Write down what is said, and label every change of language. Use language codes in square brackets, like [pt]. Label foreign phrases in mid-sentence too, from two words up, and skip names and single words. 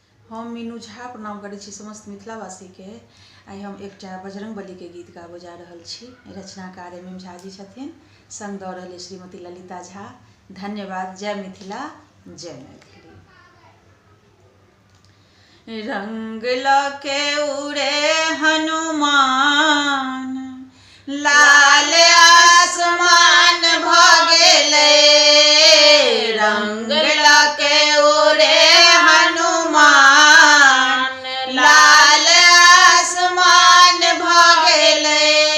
[mai] हम मीनू झा प्रणाम करै छी समस्त मिथिलावासी के। आई हम एकटा बजरंग बली के गीत गाबो जा रहल छी। रचनाकार MM झा जी छथिन, संग दऽ रहल श्रीमती ललिता झा। धन्यवाद। जय मिथिला, जय मैथिली। रंग लके उड़े हनुमान, लाल आसमान भ गेलै। रंग लके उड़े हनुमान, लाल आसमान भ गेलै।